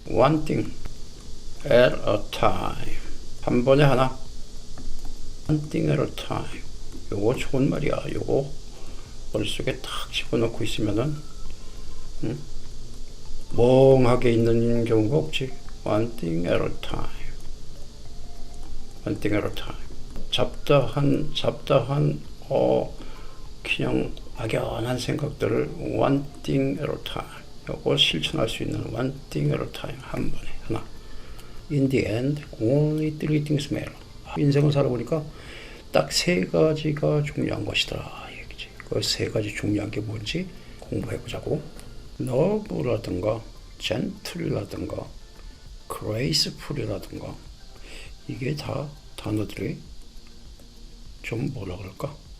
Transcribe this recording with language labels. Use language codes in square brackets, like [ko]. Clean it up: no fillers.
[en] One thing at a time. [ko] 한 번에 하나. [en] One thing at a time. [ko] 요거 좋은 말이야. 요거 머릿속에 딱 집어넣고 있으면은 멍하게 있는 경우가 없지. [en] One thing at a time. One thing at a time. [ko] 잡다한 그냥 막연한 생각들을 [en] one thing at a time. [ko] 요거 실천할 수 있는 [en] one thing at a time. [ko] 한 번에 하나. [en] In the end, only three things matter. [ko] 인생을 살아보니까 딱 3가지가 중요한 것이더라. 얘기지. 그 3가지 중요한 게 뭔지 공부해보자고. love라든가 gentle라든가 graceful이라든가 이게 다 단어들이 좀 뭐라 그럴까?